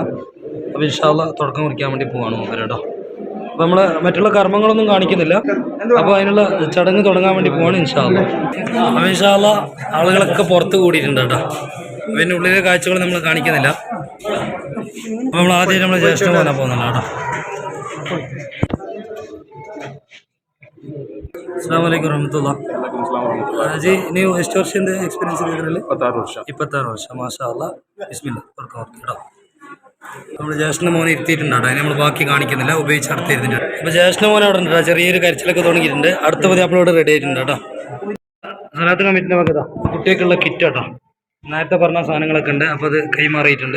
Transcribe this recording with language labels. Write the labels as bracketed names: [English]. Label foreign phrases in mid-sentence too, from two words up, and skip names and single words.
[Malayalam] അപ്പോൾ ഇൻഷാല്ലാ തുടക്കം കുറിക്കാൻ വേണ്ടി പോവാണ് മൂപ്പര് കേട്ടോ. അപ്പോൾ നമ്മൾ മറ്റുള്ള കർമ്മങ്ങളൊന്നും കാണിക്കുന്നില്ല. അപ്പോൾ അതിനുള്ള ചടങ്ങ് തുടങ്ങാൻ വേണ്ടി പോവാണ് ഇൻഷാല്ലാ. അപ്പോൾ ഇൻഷാല്ലാ ആളുകളൊക്കെ പുറത്ത് കൂടിയിട്ടുണ്ട് കേട്ടോ. പിന്നെ ഉള്ളിലെ കാഴ്ചകൾ നമ്മൾ കാണിക്കുന്നില്ല. അപ്പോൾ നമ്മൾ ആദ്യം നമ്മൾ ജ്യേഷ്ഠ പോകാൻ പോകുന്നില്ല കേട്ടോ. [Arabic] السلام عليكم رحمة الله जी. [Kannada] ನೀವು ಎಷ್ಟು ವರ್ಷದಿಂದ ಎಕ್ಸ್ಪೀರಿಯನ್ಸ್ ಇದೆ ಇದರಲ್ಲಿ? 26 ವರ್ಷ. [Arabic] ما شاء الله. [Malayalam] ബിസ്മില്ലാ തുറക്കാം കേട്ടോ. നമ്മൾ ജ്യേഷ്ഠ മോനെ ഇരുത്തിയിട്ടുണ്ട് കേട്ടോ. അതിന് നമ്മൾ ബാക്കി കാണിക്കുന്നില്ല, ഉപയോഗിച്ച് അടുത്ത് ഇരുത്തിട്ടുണ്ട്. അപ്പോൾ ജ്യേഷ്ഠ മോനെ അവിടെ ഉണ്ട് കേട്ടോ. ചെറിയൊരു കരച്ചിലൊക്കെ തുടങ്ങിയിട്ടുണ്ട്. അടുത്ത പതി അപ്പോഴോട് റെഡി ആയിട്ടുണ്ട് കേട്ടോ. സ്വലാത്ത് കമ്മിറ്റിൻ്റെ വകതാ കുട്ടികൾക്കുള്ള കിറ്റ് കേട്ടോ. നേരത്തെ പറഞ്ഞ സാധനങ്ങളൊക്കെ ഉണ്ട്. അപ്പോൾ അത് കൈമാറിയിട്ടുണ്ട്.